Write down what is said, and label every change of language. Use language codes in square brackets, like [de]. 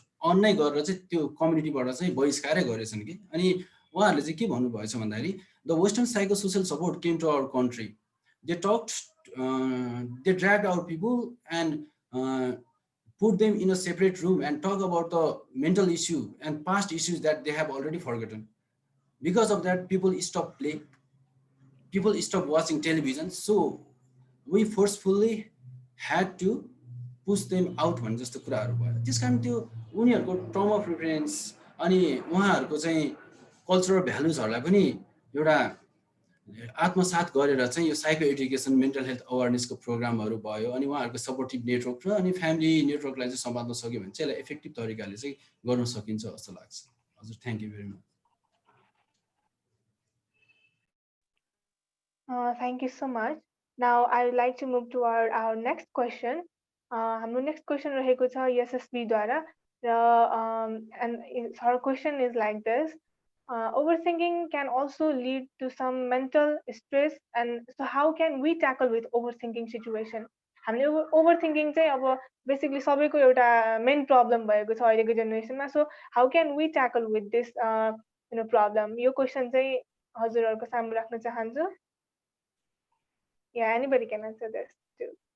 [ne] On नै गरेर चाहिँ त्यो कम्युनिटीबाट चाहिँ बहिष्कारै गरेछन् कि अनि उहाँहरुले चाहिँ के भन्नु भएछ भन्दाखेरि [en] The western psychosocial support came to our country they dragged our people and put them in a separate room and talk about the mental issue and past issues that they have already forgotten. Because of that, people stopped watching television. So we forcefully had to push them out [ne] भन्ने जस्तो कुराहरु भयो त्यसकारण त्यो उनीहरुको term of reference अनि उहाँहरुको चाहिँ cultural भ्यालुजहरूलाई पनि एउटा आत्मसात गरेर चाहिँ यो साइको एजुकेसन मेन्टल हेल्थ अवेरनेसको प्रोग्रामहरू भयो अनि उहाँहरूको सपोर्टिभ नेटवर्क र अनि फ्यामिली नेटवर्कलाई चाहिँ सम्हाल्न सक्यो भने चाहिँ यसलाई इफेक्टिभ तरिकाले चाहिँ गर्न सकिन्छ जस्तो लाग्छ हजुर thank you very much [en] Thank you so much. Now I would like to move to our next question. [ne] हाम्रो next question रहेको छ SSB द्वारा र [en] and her question is like this. Overthinking can also lead to some mental stress, and so how can we tackle with overthinking situation? [ne] हामीले overthinking चाहिँ अब basically सबैको एउटा main problem भएको छ अहिलेको जेनेरेसनमा. [en] So how can we tackle with this problem? [ne] यो question चाहिँ हजुरहरूको सामु राख्न चाहन्छु. [en] Yeah, anybody can answer this too.